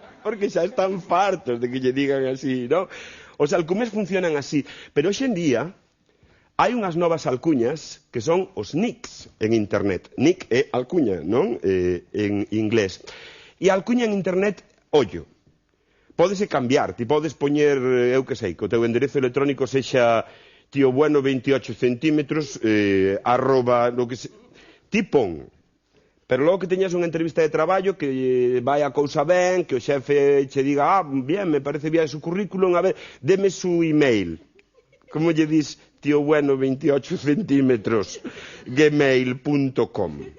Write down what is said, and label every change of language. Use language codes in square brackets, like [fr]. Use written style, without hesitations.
[gl] Porque xa están fartos de que lle digan así, non? Os alcumes funcionan así, pero hoxe en día hai unhas novas alcuñas que son os nicks en internet. Nick é alcuña, non? En inglés. E a alcuña en internet, ollo, pódese cambiar. Ti podes poñer, eu que sei, que o teu enderezo electrónico sexa tío bueno 28 centímetros, arroba, lo que se... Ti pon. Pero logo que teñas unha entrevista de traballo que vai a cousa ben, que o xefe che diga, [es] bien, me parece bien su currículum, a ver, deme su email. [gl] Como lle dis, tío bueno 28 centímetros, gmail.com.